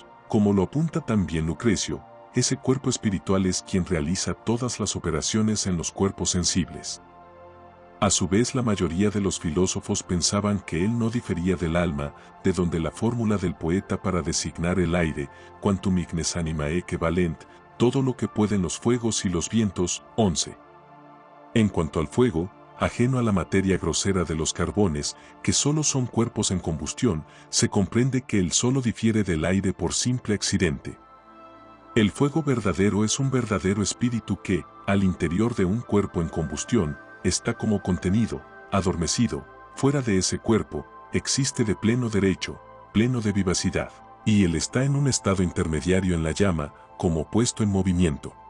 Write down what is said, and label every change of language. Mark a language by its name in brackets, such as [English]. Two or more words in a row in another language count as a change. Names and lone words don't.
[Spanish] Como lo apunta también Lucrecio, ese cuerpo espiritual es quien realiza todas las operaciones en los cuerpos sensibles. A su vez, la mayoría de los filósofos pensaban que él no difería del alma, de donde la fórmula del poeta para designar el aire, [Latin] quantum ignes animae que valent, [Spanish] todo lo que pueden los fuegos y los vientos, 11. En cuanto al fuego, ajeno a la materia grosera de los carbones, que solo son cuerpos en combustión, se comprende que él solo difiere del aire por simple accidente. El fuego verdadero es un verdadero espíritu que, al interior de un cuerpo en combustión, está como contenido, adormecido, fuera de ese cuerpo, existe de pleno derecho, pleno de vivacidad, y él está en un estado intermediario en la llama, como puesto en movimiento.